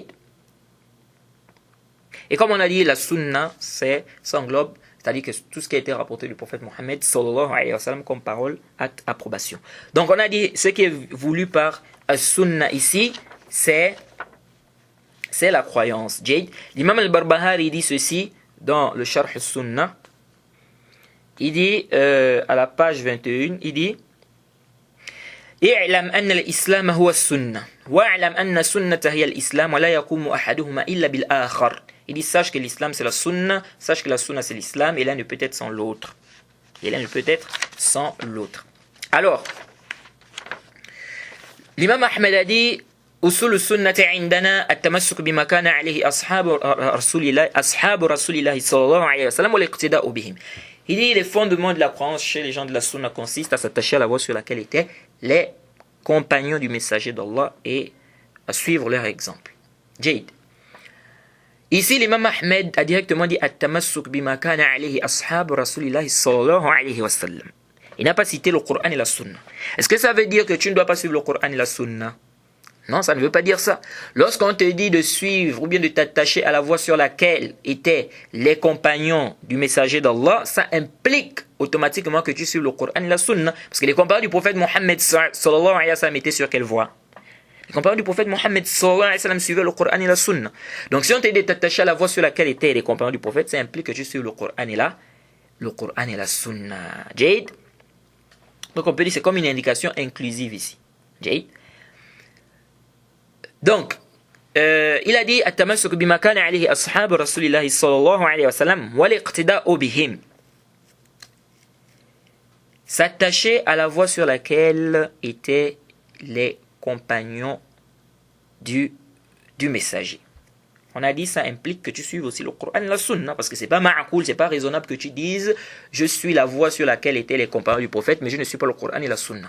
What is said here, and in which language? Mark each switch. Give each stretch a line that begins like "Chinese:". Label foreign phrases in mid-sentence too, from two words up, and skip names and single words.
French: Et comme on a dit, la Sunna, ça englobe, c'est-à-dire que tout ce qui a été rapporté du prophète Mohammed
Arabic: صلى الله عليه وسلم
French: comme parole, acte, approbation. Donc on a dit, ce qui est voulu par as-sunna ici, c'est la croyance. L'imam al-Barbahari dit ceci dans le Sharh as-Sunna. Il dit, à la page 21, il dit
Arabic: اعلم أن الإسلام هو السنة واعلم أن السنة هي الإسلام ولا يقوم أحدهما إلا بالآخر.
French: Il dit, sache que l'islam c'est la sunna, sache que la sunna c'est l'islam, et l'un ne peut être sans l'autre. Alors, l'imam Ahmed a dit,
Arabic: أصول السنة عندنا التمسك بما كان عليه أصحاب رسول الله صلى الله عليه وسلم والاقتداء بهم.
French: Il dit, les fondements de la croyance chez les gens de la sunna consistent à s'attacher à la voie sur laquelle étaient les compagnons du messager d'Allah et à suivre leur exemple.
Arabic: Jayd.
French: Ici, l'imam Ahmed a directement dit
Arabic: التمسك بما كان عليه أصحاب رسول الله صلى الله عليه وسلم.
French: Il n'a pas cité le Coran et la sunna. Est-ce que ça veut dire que tu ne dois pas suivre le Coran et la sunna? Non, ça ne veut pas dire ça. Lorsqu'on te dit de suivre ou bien de t'attacher à la voie sur laquelle étaient les compagnons du messager d'Allah, ça implique automatiquement que tu suives le Coran et la sunna. Parce que les compagnons du prophète Mohammed
Arabic: صلى الله عليه وسلم
French: étaient sur quelle voie? Les compagnons du prophète Mohammed
Arabic: صلى الله عليه وسلم
French: suivaient le Coran et la sunna. Donc si on te dit de t'attacher à la voie sur laquelle étaient les compagnons du prophète, ça implique que tu suives le Coran et la sunna. Jade. Donc on peut dire que c'est comme une indication inclusive ici. Jade. Donc, il a dit
Arabic: التمسك بما كان عليه أصحاب رسول الله صلى الله عليه وسلم والاقتداء بهم.
French: S'attacher à la voie sur laquelle étaient les compagnons du messager. On a dit ça implique que tu suives aussi le Coran et la Sunna, parce que c'est pas ma'akoul, c'est pas raisonnable que tu dises je suis la voie sur laquelle étaient les compagnons du prophète, mais je ne suis pas le Coran et la Sunna.